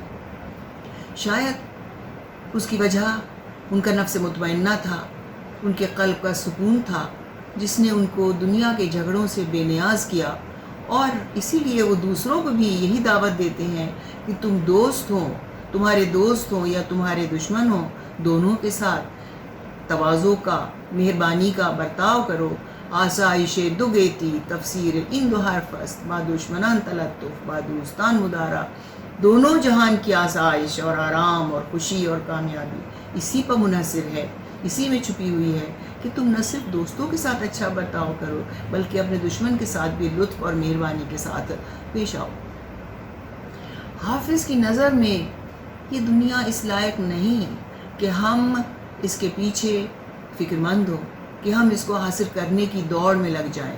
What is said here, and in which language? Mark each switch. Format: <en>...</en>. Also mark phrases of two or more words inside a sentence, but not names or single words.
<ur>شاید اس کی وجہ ان کا نفس مطمئنہ تھا، ان کے قلب کا سکون تھا جس نے ان کو دنیا کے جھگڑوں سے بے نیاز کیا. اور اسی لیے وہ دوسروں کو بھی یہی دعوت دیتے ہیں کہ تم دوست ہوں، تمہارے دوست ہوں یا تمہارے دشمن ہوں، دونوں کے ساتھ تواضع کا، مہربانی کا برتاؤ کرو.</ur> <fa>آسائش دو گیتی تفسیر ان دو حرف است، با دشمنان تلطف با دوستان مدارا.</fa> <ur>دونوں جہان کی آسائش اور آرام اور خوشی اور کامیابی اسی پر منحصر ہے، اسی میں چھپی ہوئی ہے کہ تم نہ صرف دوستوں کے ساتھ اچھا برتاؤ کرو بلکہ اپنے دشمن کے ساتھ بھی لطف اور مہربانی کے ساتھ پیش آؤ. حافظ کی نظر میں یہ دنیا اس لائق نہیں کہ ہم اس کے پیچھے فکر مند ہوں، کہ ہم اس کو حاصل کرنے کی دوڑ میں لگ جائیں.</ur>